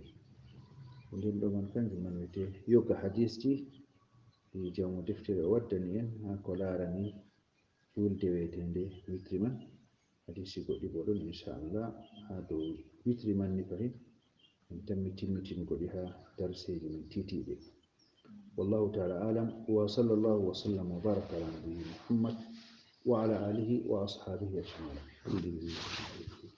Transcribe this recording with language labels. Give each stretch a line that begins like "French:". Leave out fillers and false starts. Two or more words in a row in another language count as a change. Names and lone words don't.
Fula: nden ɗo man kanjum man wiyete yoga hadisji ɗi jawmo deftere o waddani en ha ko larani julde wetende witri man. hadisi goɗɗi bo ɗon inchallah ha dow witri man ni fahin en tammi timmitingoɗi ha darseji min titiɗe.
Arabic: والله تعالى أعلم، وصلى الله وسلم وبارك على نبينا محمد وعلى آله وأصحابه أجمعين.